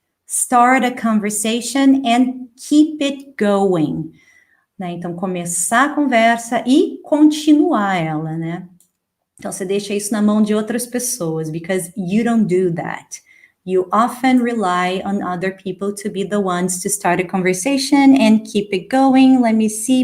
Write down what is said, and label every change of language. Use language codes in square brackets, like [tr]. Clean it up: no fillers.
[en] Start a conversation and keep it going. [pt] Né? Então, começar a conversa e continuar ela, né? Então, você deixa isso na mão de outras pessoas, [en] because you don't do that. You often rely on other people to be the ones to start a conversation and keep it going. Let me see.